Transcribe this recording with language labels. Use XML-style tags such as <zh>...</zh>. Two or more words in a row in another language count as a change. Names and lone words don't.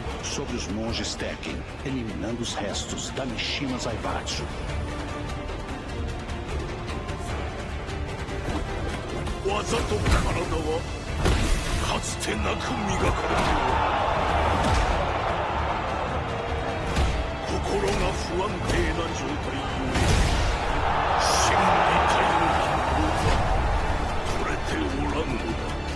<pt>sobre os monges Tekken, eliminando os restos da Mishima Zaibatsu.</pt> <ja>わざと体はかつてなく磨かれておる心が不安定な状態ゆえ心技体の機能が取れておらんのだ</ja>